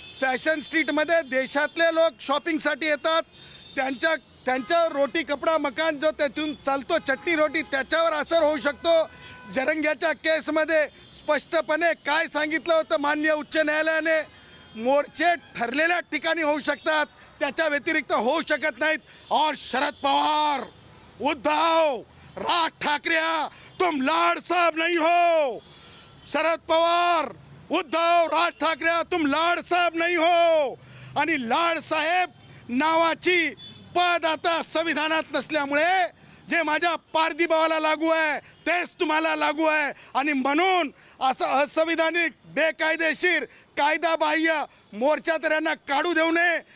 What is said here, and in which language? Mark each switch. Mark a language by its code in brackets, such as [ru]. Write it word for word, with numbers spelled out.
[mr] Fashion स्ट्रीटमध्ये देशातले लोक शॉपिंगसाठी येतात, त्यांच्या त्यांच्या रोटी कपडा मकान जो त्यातून चालतो चटणी रोटी त्याच्यावर असर होऊ शकतो. जरंग्याच्या केसमध्ये स्पष्टपणे काय सांगितलं होतं मान्य उच्च न्यायालयाने? मोर्चे ठरलेल्या ठिकाणी होऊ शकतात, त्याच्या व्यतिरिक्त होऊ शकत नाहीत. [hi] और शरद पवार, उद्धव, राज ठाकरे, तुम लाड साहब नहीं हो. [mr] शरद पवार, उद्धव, राज ठाकरे, तुम लाड साहेब नाही हो. आणि लाड साहेब नावाची पद आता संविधानात नसल्यामुळे जे माझ्या पारधी भावाला लागू आहे तेच तुम्हाला लागू आहे. आणि म्हणून असं असंविधानिक, बेकायदेशीर, कायदाबाह्य मोर्चा तर यांना काढू देऊ नये.